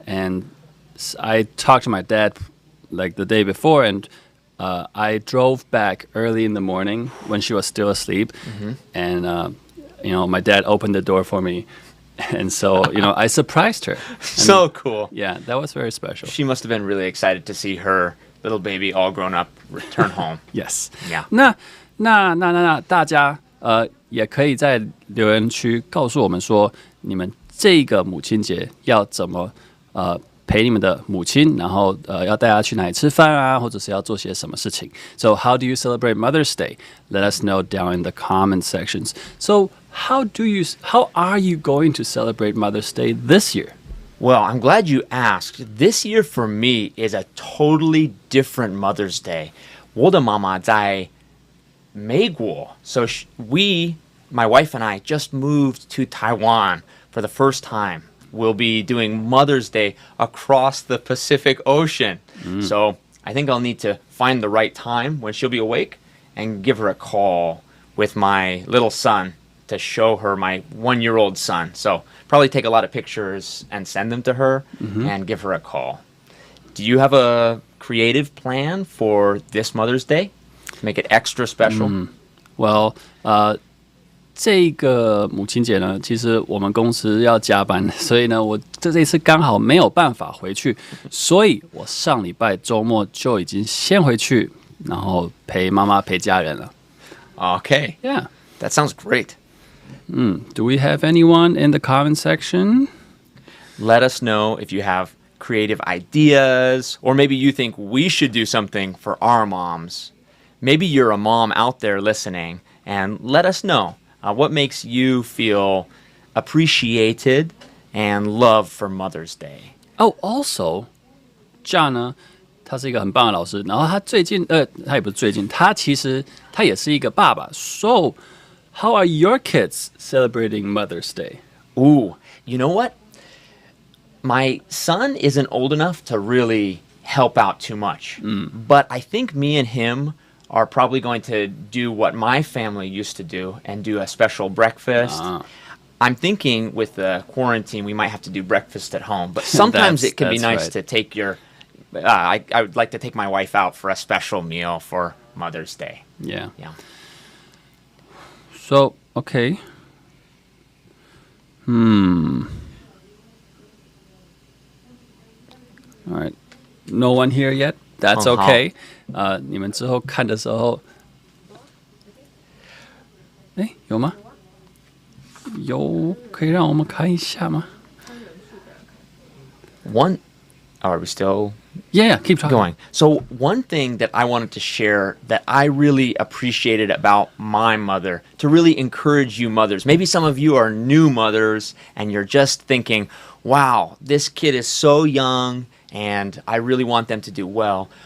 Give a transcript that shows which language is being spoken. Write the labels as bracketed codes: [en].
[en] And I talked to my dad like the day before, and I drove back early in the morning when she was still asleep. And, my dad opened the door for me. And so, I surprised her. So cool. Yeah, that was very special. She must have been really excited to see her little baby all grown up return home. Yes. Yeah. [zh] 那大家也可以在留言区告诉我们说，你们这个母亲节要怎么陪你们的母亲，然后要带她去哪里吃饭啊，或者是要做些什么事情。 [en] So how do you celebrate Mother's Day? Let us know down in the comment sections. So how are you going to celebrate Mother's Day this year? Well, I'm glad you asked. This year for me is a totally different Mother's Day. [zh] 我的妈妈在美国. [en] So my wife and I just moved to Taiwan for the first time. We'll be doing Mother's Day across the Pacific Ocean. So I think I'll need to find the right time when she'll be awake and give her a call with my little son to show her my 1-year-old son. So probably take a lot of pictures and send them to her and give her a call. Do you have a creative plan for this Mother's Day to make it extra special? Well, [zh] 这个母亲节呢，其实我们公司要加班，所以呢，我这一次刚好没有办法回去，所以我上礼拜周末就已经先回去，然后陪妈妈陪家人了。 [en] Okay. Yeah. That sounds great. Do we have anyone in the comment section? Let us know if you have creative ideas, or maybe you think we should do something for our moms. Maybe you're a mom out there listening, and let us know what makes you feel appreciated and loved for Mother's Day. Oh, also, [zh] John 呢，他是一个很棒的老师。然后他最近，他也不是最近，他其实他也是一个爸爸。 [en] So, how are your kids celebrating Mother's Day? Ooh, you know what? My son isn't old enough to really help out too much. But I think me and him are probably going to do what my family used to do and do a special breakfast. I'm thinking with the quarantine, we might have to do breakfast at home. But sometimes it can be nice to take your... I would like to take my wife out for a special meal for Mother's Day. Yeah. Yeah. So, okay. All right. No one here yet? That's okay. [zh] 你们之后看的时候，有吗？有，可以让我们看一下吗？ [en] Are we still... Yeah, keep talking. Going. So one thing that I wanted to share that I really appreciated about my mother, to really encourage you mothers, maybe some of you are new mothers and you're just thinking, wow, this kid is so young and I really want them to do well.